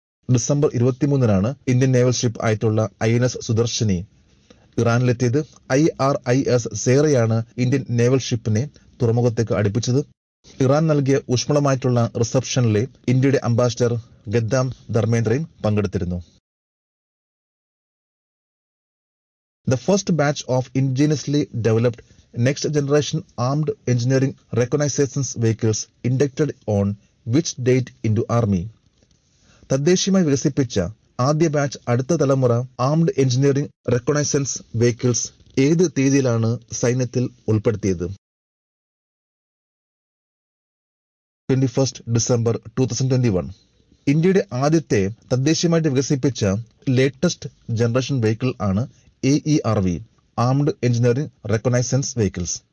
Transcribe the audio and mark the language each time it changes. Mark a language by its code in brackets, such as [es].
[ml] December 23 Indian naval ship ആയിട്ടുള്ള INS Sudarshini ഇറാനിലെത്തിയത്. IRIS സേറയാണ് Indian naval ഷിപ്പിനെ തുറമുഖത്തേക്ക് അടുപ്പിച്ചത്. Iran നൽകിയ ഊഷ്മളമായിട്ടുള്ള റിസപ്ഷനിലെ ഇന്ത്യയുടെ അംബാസിഡർ ഗദ്ദാം ധർമ്മേന്ദ്രയും പങ്കെടുത്തിരുന്നു. [en] The first batch of indigenously developed next generation armed engineering reconnaissance vehicles inducted on which date into army? [ml] തദ്ദേശീയമായി വികസിപ്പിച്ച ആദ്യ batch അടുത്ത തലമുറ armed engineering reconnaissance vehicles ഏത് തീയതിയിലാണ് സൈന്യത്തിൽ ഉൾപ്പെടുത്തിയത്? 21 ഡിസംബർ 2021. ഇന്ത്യയുടെ ആദ്യത്തെ തദ്ദേശീയമായിട്ട് വികസിപ്പിച്ച ലേറ്റസ്റ്റ് ജനറേഷൻ വെഹിക്കിൾ ആണ് AERV, armed engineering reconnaissance vehicles.